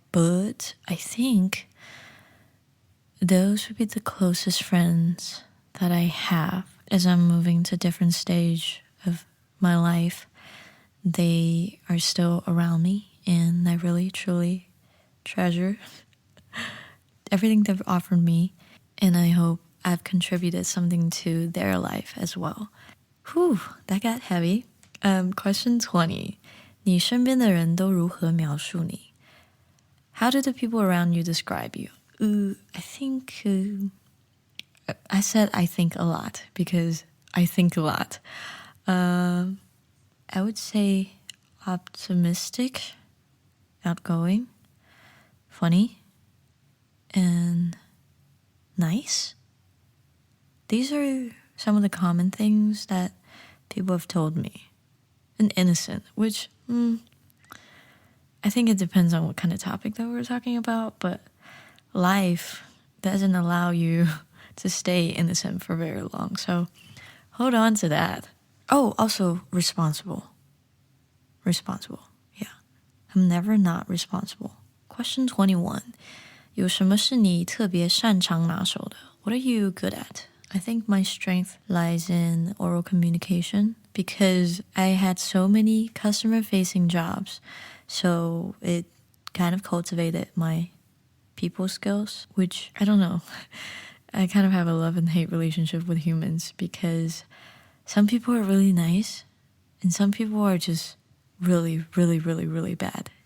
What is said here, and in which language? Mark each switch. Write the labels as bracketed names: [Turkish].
[English] But I think those would be the closest friends that I have as I'm moving to a different stage of my life. They are still around me, and I really, truly treasure everything they've offered me, and I hope I've contributed something to their life as well. Whew, that got heavy. Question 20. [Chinese] 你身边的人都如何描述你? [English] How do the people around you describe you? I think I said I think a lot because I think a lot. I would say optimistic, outgoing, funny, and nice. These are some of the common things that people have told me. And innocent, which I think it depends on what kind of topic that we're talking about, but life doesn't allow you to stay innocent for very long, so hold on to that. Oh, also responsible. Responsible, yeah. I'm never not responsible. Question 21. [Chinese] 有什么是你特别擅长拿手的? [English] What are you good at? I think my strength lies in oral communication because I had so many customer-facing jobs, so it kind of cultivated my people skills, which, I don't know, I kind of have a love and hate relationship with humans because some people are really nice and some people are just really, really, really, really bad.